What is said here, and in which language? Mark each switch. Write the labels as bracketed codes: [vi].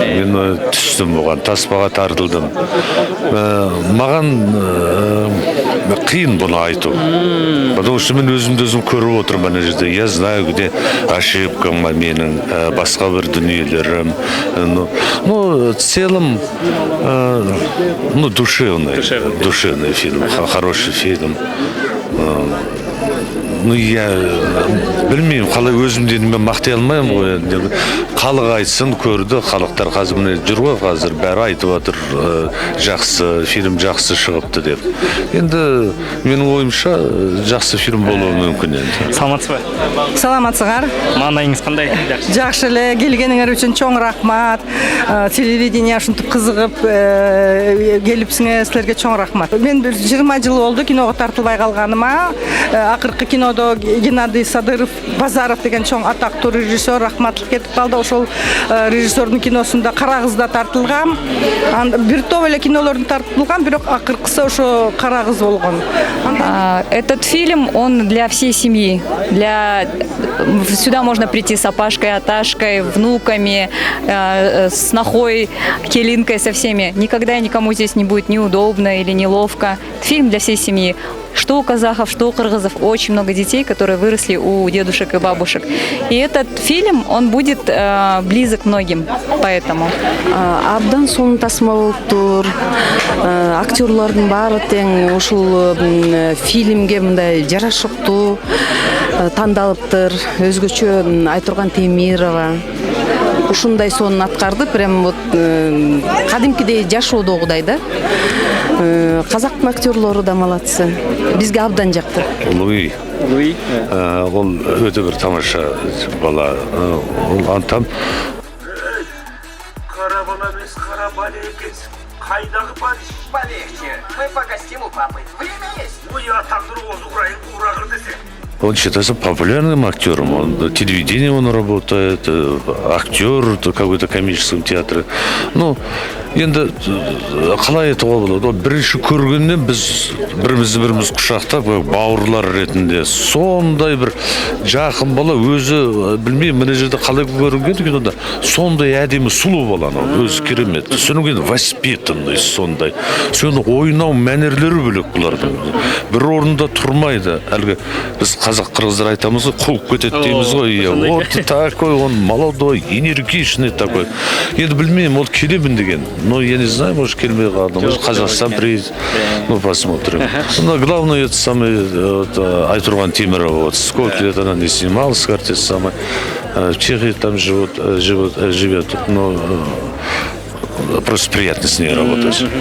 [kk] Мен түстім бұған, таспаға тартылдым. Маған қиын бұны айту. [ru] Потому что [kk] мен өзімді өзім көріп отырмын ана жерде. [ru] Я знаю, где ошибкам [kk] менің, басқа бір дүниелерім. [ru] Ну, в целом, душевный фильм, хороший фильм. [kk] Ну, я білмеймін, қалай өзімді мен мақтай алмаймын ғой. Халық айтсын, көрді, халықтар қазір міне жүр ғой, қазір бәрі айтып отыр, жақсы, фильм жақсы шығыпты деп. Енді менің ойымша жақсы фильм болуы мүмкін енді. [ky] Саламатсыз ба? Саламатсыздар. Маңдайыңыз қандай? Жақсы эле, келгениңер үчүн чоң рахмат. Телевидение ушинтип кызыгып келипсиңер, силерге чоң рахмат. Мен 20 жыл болду киного тартылбай калганыма. Акыркы кинодо Геннадий Садыров, Базаров деген чоң атактуу режиссер рахматлык кетип калды. Ошол режиссердун киносунда Кара кызда тартылгам. Бир топ эле кинолордун тартылган, бирок акыркысы ошо Кара кыз болгон. [ru] Этот фильм, он для всей семьи. Сюда можно прийти с Апашкой, Аташкой, внуками, с Нахой, Келинкой, со всеми. Никогда никому здесь не будет неудобно или неловко. Фильм для всей семьи. Что у казахов, что у кыргызов. Очень много детей, которые выросли у дедушек и бабушек. И этот фильм, он будет близок многим. Поэтому. [ky] Абдан сонун тасма болуптур. Актерлордун баары тең ушул фильмге мындай жарашыктуу тандалыптыр. Өзгөчө Айтурган Темирова. Ушундай сонун аткарды, [ru] прям вот [ky] кадимкидей жашоодогудай да. Казактын актерлору да молодцы. Бизге абдан жакты. Луи. Ол өтө бир тамаша бала. Ол антам. Кара бала без кара бале экенсиң. Кайдагы Париж? Полегче. [ru] Мы погостим у папы. Время есть. Ну я [ky] тандыр озу курайын курагыр десе. [ru] Он считается популярным актером, он телевидение он работает, актер какой-то комическом театре. [kk] Ну, енді қалай айтуға болады, бірінші көргеннен біз біріміз құшақтап бауырлар ретінде сондай бір жақын бала, өзі білмеймін мына жерде қалай көрінген кинода, сондай әдемі сұлу баланы, өзі керемет, содан кейін воспитанный сондай, соны ойнау мәнерлері бөлек бұлардың, бір орында тұрмайды, әлгі біз қазақ қырғыздар айтамыз ғой, қуып кетеді дейміз ғой, [ru] вот такой он молодой, энергичный такой. [kk] Енді білмеймін, ол келемін деген. [ru] Но я не знаю, может [kk] келмей қалды. [ru] Может Казахстан приедет. Ну посмотрим. Но главное это самый Айтурган Темирова. Вот сколько лет она не снималась, карте самой. В Чехии там живет. Но просто приятно с ней работать.